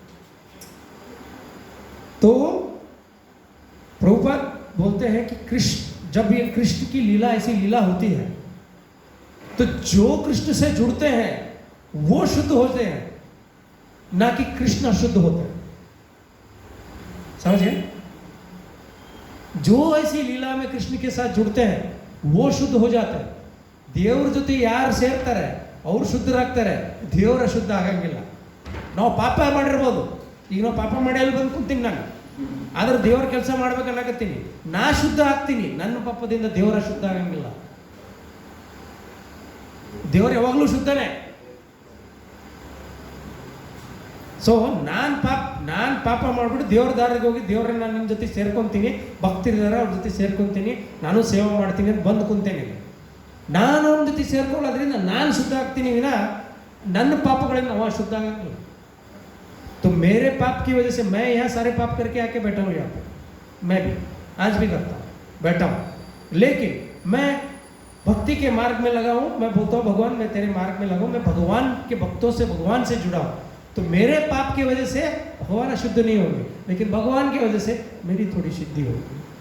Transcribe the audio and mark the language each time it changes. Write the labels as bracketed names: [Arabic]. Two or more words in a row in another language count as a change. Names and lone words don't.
[Hindi] तो प्रभुपाद बोलते हैं कि जब ये कृष्ण की लीला, ऐसी लीला होती है, तो जो कृष्ण से जुड़ते हैं वो शुद्ध होते हैं, ना कि कृष्ण अशुद्ध होते हैं। समझे? जो ऐसी लीला में कृष्ण के साथ जुड़ते हैं वो शुद्ध हो जाते हैं। [Kannada] ದೇವ್ರ ಜೊತೆ ಯಾರು ಸೇರ್ತಾರೆ ಅವ್ರು ಶುದ್ಧರಾಗ್ತಾರೆ, ದೇವ್ರ ಅಶುದ್ಧ ಆಗಂಗಿಲ್ಲ। ನಾವು ಪಾಪ ಮಾಡಿರ್ಬೋದು, ಈಗ ನಾವು ಪಾಪ ಮಾಡಿ ಅಲ್ಲಿ ಬಂದು ಕುಂತೀನಿ ನಾನು, ಆದ್ರೆ ದೇವ್ರ ಕೆಲಸ ಮಾಡ್ಬೇಕನ್ನಕತ್ತೀನಿ, ನಾ ಶುದ್ಧ ಆಗ್ತೀನಿ, ನನ್ನ ಪಾಪದಿಂದ ದೇವರ ಶುದ್ಧ ಆಗಂಗಿಲ್ಲ। ದೇವ್ರು ಯಾವಾಗಲೂ ಶುದ್ಧನೇ। ಸೊ ನಾನು ಪಾಪ ಮಾಡ್ಬಿಟ್ಟು ದೇವ್ರ ದಾರಿಗೆ ಹೋಗಿ ದೇವ್ರನ್ನ ನಾನು ನಿಮ್ಮ ಜೊತೆ ಸೇರ್ಕೊತೀನಿ, ಭಕ್ತರಿದ್ದಾರೆ ಅವ್ರ ಜೊತೆ ಸೇರ್ಕೊತೀನಿ, ನಾನು ಸೇವೆ ಮಾಡ್ತೀನಿ ಅಂತ ಬಂದು ಕುಂತೇನೆ। ನಾನು ಅವ್ರ ಜೊತೆ ಸೇರ್ಕೊಳ್ಳೋದ್ರಿಂದ ನಾನು ಶುದ್ಧ ಆಗ್ತೀನಿ ವಿನ ನನ್ನ ಪಾಪಗಳಿಂದ ಅವ ಶುದ್ಧ ಆಗಂಗಿಲ್ಲ। [Hindi] तो मेरे पाप की वजह से मैं यहाँ सारे पाप करके आके बैठा हूँ यहाँ पे, मैं भी आज भी करता हूँ, बैठा हूँ, लेकिन मैं भक्ति के मार्ग में लगा हूँ। मैं बोलता हूँ भगवान मैं तेरे मार्ग में लगा हूँ, मैं भगवान के भक्तों से, भगवान से जुड़ा हूँ। तो मेरे पाप की वजह से भगवान अशुद्ध नहीं होंगे, लेकिन भगवान की वजह से मेरी थोड़ी शुद्धि होगी।